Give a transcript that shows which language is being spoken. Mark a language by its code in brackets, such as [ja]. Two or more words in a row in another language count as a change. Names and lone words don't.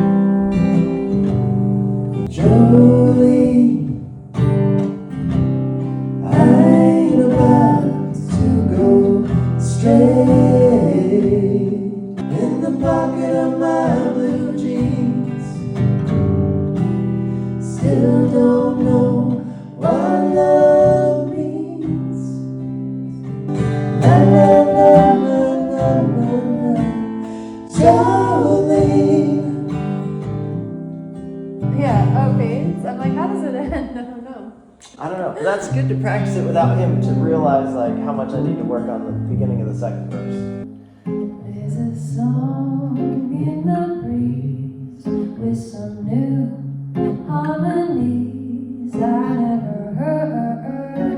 [en] Jolie, I ain't about to go straight in the pocket of my blue jeans. Still don't know what love means. Na na na na na na na. Jolie. Yeah, okay. So I'm like, how does it end? I don't know. I don't know. But that's good to practice it without him to realize like how much I need to work on the beginning of the second verse. There's a song in the breeze with some new harmonies I never heard.